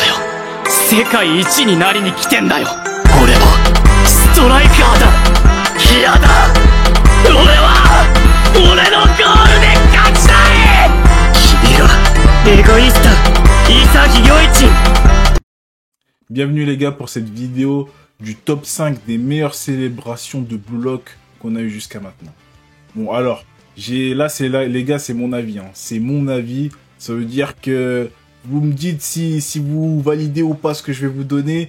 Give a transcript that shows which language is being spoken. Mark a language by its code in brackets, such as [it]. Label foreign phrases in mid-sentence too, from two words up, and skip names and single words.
[ja] 世界一になりに来てんだよ。俺はストライカーだ。嫌だ。俺は俺のゴールで勝ちたい。君がエゴイスト潔い。 [fr] Bienvenue les gars pour cette vidéo du top 5 des meilleures célébrations de Blue Lock qu'on a eu jusqu'à maintenant. Bon alors, les gars, c'est mon avis. Hein. C'est mon avis. Ça veut dire que vous me dites si vous validez ou pas ce que je vais vous donner.